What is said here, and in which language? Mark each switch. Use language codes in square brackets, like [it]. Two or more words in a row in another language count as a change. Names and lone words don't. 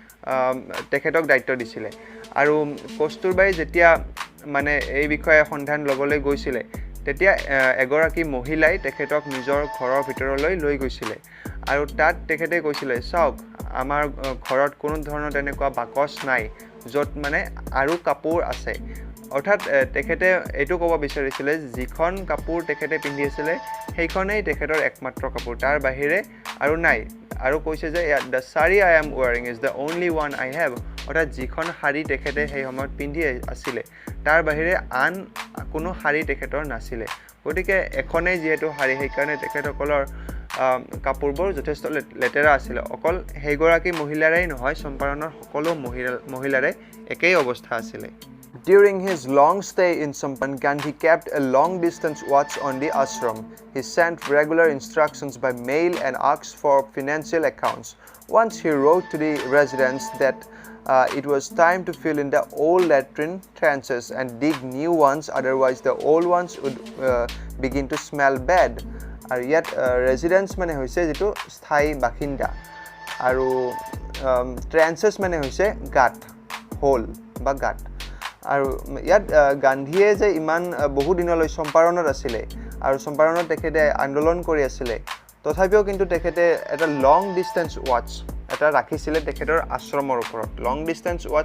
[as] তেখেতক দায়িত্ব দিছিলে আৰু কস্তুৰবাই যেতিয়া মানে এই বিষয়ে সন্ধান লবলৈ গৈছিলে তেতিয়া এগৰাকী মহিলাই তেখেতক নিজৰ ঘৰৰ ভিতৰলৈ লৈ গৈছিলে আৰু তাত তেখেতে কৈছিলে চাওক আমাৰ ঘৰত কোনো ধৰণৰ তেনেকুৱা বাকচ নাই যত মানে আৰু কাপোৰ আছে অৰ্থাৎ তেখেতে এটো ক'ব বিচাৰিছিলে যিখন কাপোৰ তেখেতে পিন্ধি আছিল সেইখনেই তেখেতৰ একমাত্ৰ কাপোৰ তাৰ বাহিৰে আৰু নাই আৰু কৈছে যে [en] the sari I am wearing is the only one I have [as] অৰ্থাৎ যিখন শাৰী তেখেতে সেই সময়ত পিন্ধি আছিল তাৰ বাহিৰে আন কোনো শাৰী তেখেতৰ নাছিলে গতিকে এখনেই যেহেতু শাৰী সেইকাৰণে তেখেতসকলৰ কাপোৰবোৰ যথেষ্ট লেতেৰা আছিল অকল হেগৰাকী মহিলাৰেই নহয় চম্পাৰণৰ সকলো মহিলাৰে একেই অৱস্থা আছিল [en] During his long stay in Sampan, Gandhi kept a long-distance watch on the ashram. He sent regular instructions by mail and asked for financial accounts. Once he wrote to the residents that It was time to fill in the old latrine trenches and dig new ones, otherwise the old ones would begin to smell bad. [as] আৰু ইয়াত residents মানে হৈছে যেটো স্থায়ী বাসিন্দা আৰু trenches মানে হৈছে গাঁত হোল বা গাঁত আৰু ইয়াত গান্ধীয়ে যে ইমান বহু দিনলৈ চম্পাৰণত আছিল আৰু চম্পাৰণত তেখেতে আন্দোলন কৰি আছিল তথাপিও কিন্তু তেখেতে এটা [en] long distance watch [as] এটা ৰাখিছিল তেখেতৰ আশ্ৰমৰ ওপৰত [en] long distance watch